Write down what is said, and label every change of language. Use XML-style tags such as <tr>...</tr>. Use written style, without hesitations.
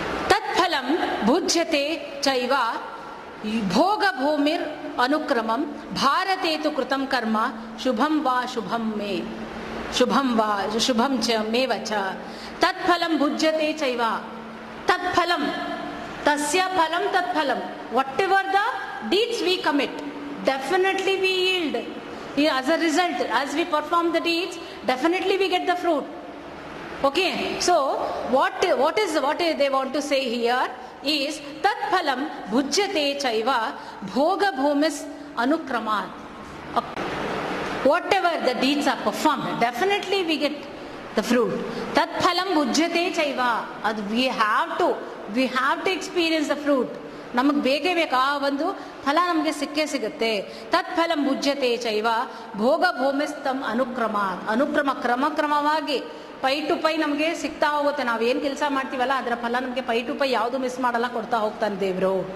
<sa>ತತ್ಫಲಂ ಭುಜ್ಯತೆ ಚೈವ ಭೋಗ ಭೂಮಿರ್ ಅನುಕ್ರಮಂ ಭಾರತೇತು ಕೃತಂ ಕರ್ಮ ಶುಭಂ ವಾ ಶುಭಂ ಮೇ ಶುಭಂ ವಾ ಶುಭಂ ಚ ಮೇವ ಚ. ತತ್ಫಲಂ ಭುಜ್ಯತೆ ಚೈವ. ತತ್ಫಲಂ, ತಸ್ಯ ಫಲಂ ತತ್ಫಲಂ.</sa> <en>Whatever the deeds we commit, definitely we yield. As a result, as we perform the deeds, definitely we get the fruit. Okay, so what they want to say here is</en> <sa>tat phalam bhujyate chaiva bhoga bhumis anukramat.</sa> <en>Whatever the deeds are performed, definitely we get the fruit.</en> <sa>Tat phalam bhujyate chaiva.</sa> <en>We have to experience the fruit.</en> <kn>ನಮಗೆ ಬೇಕೇ ಬೇಕು, ಆ ಒಂದು ಫಲ ನಮಗೆ ಸಿಕ್ಕೇ ಸಿಗುತ್ತೆ.</kn> <sa>ತತ್ಫಲಂ ಭುಜ್ಯತೆ ಚೈವ ಭೋಗ ಭೂಮಿಸ್ತಂ ಅನುಕ್ರಮ</sa> <kn>ಕ್ರಮವಾಗಿ ಪೈ ಟು ಪೈ ನಮಗೆ ಸಿಗ್ತಾ ಹೋಗುತ್ತೆ. ನಾವೇನು ಕೆಲಸ ಮಾಡ್ತೀವಲ್ಲ ಅದರ ಫಲ ನಮಗೆ ಪೈ ಟು ಪೈ ಯಾವುದು ಮಿಸ್ ಮಾಡಲ್ಲ, ಕೊಡ್ತಾ ಹೋಗ್ತಾನೆ ದೇವರು.</kn>